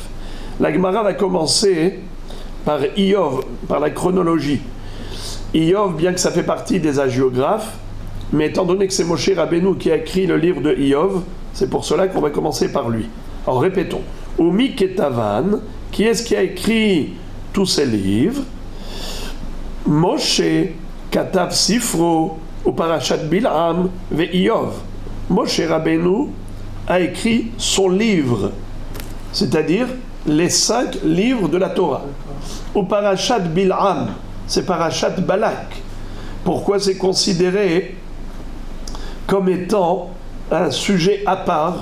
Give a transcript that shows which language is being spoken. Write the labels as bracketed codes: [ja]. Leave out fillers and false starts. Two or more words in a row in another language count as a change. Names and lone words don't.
[fr] La Gemara va commencer par Iyov, par la chronologie. Iyov, bien que ça fait partie des hagiographes, mais étant donné que c'est Moshe Rabbeinu qui a écrit le livre de Iyov, c'est pour cela qu'on va commencer par lui. Alors répétons. [he] ומי כתבן, [fr] qui est-ce qui a écrit tous ces livres? [he] משה כתב ספרו ופרשת בלעם ואיוב. [fr] Moshe Rabbeinu a écrit son livre, c'est-à-dire les 5 livres de la Torah. Ou Parashat Bil'am, c'est Parashat Balak. Pourquoi c'est considéré comme étant un sujet à part?